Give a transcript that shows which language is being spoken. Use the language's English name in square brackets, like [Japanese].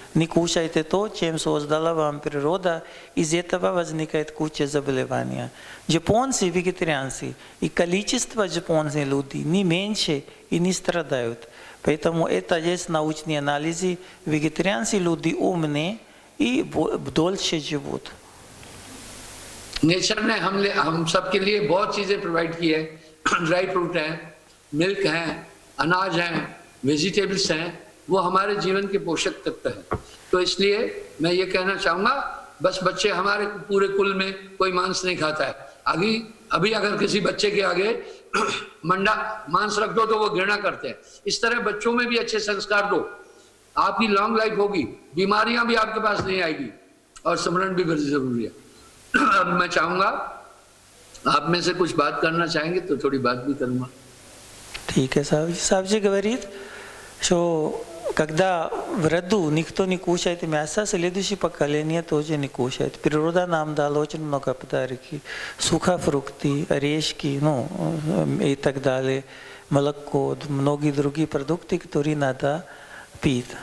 [Russian] Не кушаете то, чем создала вам природа, из этого возникает куча заболеваний. Японцы вегетарианцы, и количество японцев людей не меньше и не страдают. Поэтому это есть научные анализы. Вегетарианцы люди умные и дольше живут. [Hindi] Nature ने हम सबके लिए बहुत चीजें प्रोवाइड की है। ड्राई फ्रूट है, मिल्क है, अनाज है, वेजिटेबल्स हैं, वो हमारे जीवन के पोषक तत्व हैं। तो इसलिए मैं ये कहना चाहूँगा, बस बच्चे हमारे पूरे कुल में कोई मांस नहीं खाता है। अभी अगर किसी बच्चे के आगे मंडा मांस रख दो तो वो घृणा करते हैं। इस तरह बच्चों में भी अच्छे संस्कार दो, आपकी लॉन्ग लाइफ होगी, बीमारियां भी आपके पास नहीं आएगी और स्मरण भी बहुत जरूरी है। अब मैं चाहूँगा आप में से कुछ बात करना चाहेंगे तो थोड़ी बात भी करूँगा। ठीक है साहब जी [Russian] говорит, что когда в роду никто не кушает мясо, следующее поколение тоже не кушает. Природа нам дала очень много подарки, сухофрукты, орешки, и так далее, молоко, многие другие продукты, которые надо пить.